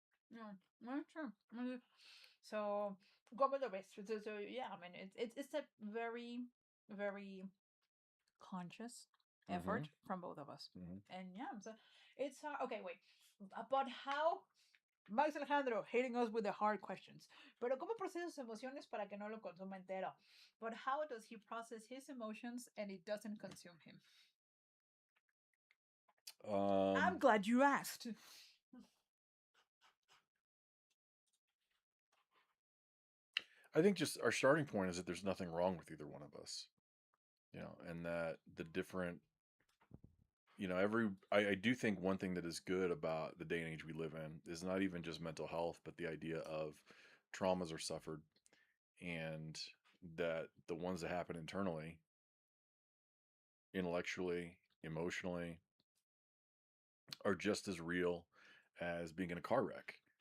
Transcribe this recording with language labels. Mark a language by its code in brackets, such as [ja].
[en] Yeah, that's true. So, [es] como lo ves? [en] So yeah, I mean, it's a very, very conscious Mm-hmm. effort from both of us. Mm-hmm. And yeah, so it's okay. Wait, about how Max Alejandro hitting us with the hard questions. [es] Pero cómo procesa sus emociones para que no lo consuma entero? [en] But how does he process his emotions and it doesn't consume him? I'm glad you asked. I think just our starting point is that there's nothing wrong with either one of us, and that the different, I do think one thing that is good about the day and age we live in is not even just mental health, but the idea of traumas are suffered, and that the ones that happen internally, intellectually, emotionally, are just as real as being in a car wreck.